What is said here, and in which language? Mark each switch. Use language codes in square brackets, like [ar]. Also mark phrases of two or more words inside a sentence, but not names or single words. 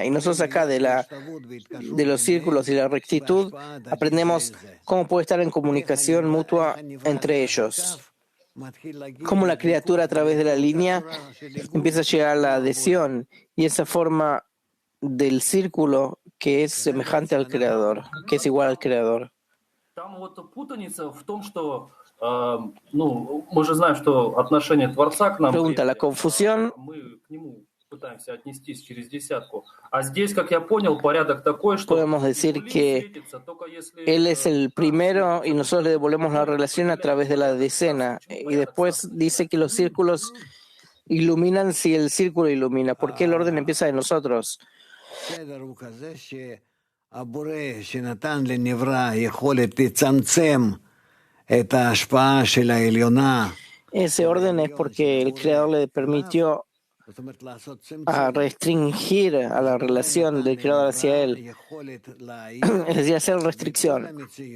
[es] Y nosotros acá de los círculos y la rectitud aprendemos cómo puede estar en comunicación mutua entre ellos. Cómo la criatura a través de la línea empieza a llegar a la adhesión y esa forma del círculo que es semejante al creador, que es igual al creador. [ru] Там вот путаница в том, что мы же знаем, что отношение Творца к нам, [es] Pregunta, la confusión, [ru] мы к нему пытаемся отнестись через десятку. А здесь, как я понял, порядок такой, что [es] podemos decir que Él es el primero y nosotros le devolvemos la relación a través de la decena. Y después dice que los círculos iluminan si el círculo ilumina. ¿Por qué el orden empieza de nosotros? Ese orden es porque el Creador le permitió a restringir a la relación del Creador hacia Él, es decir, hacer restricción.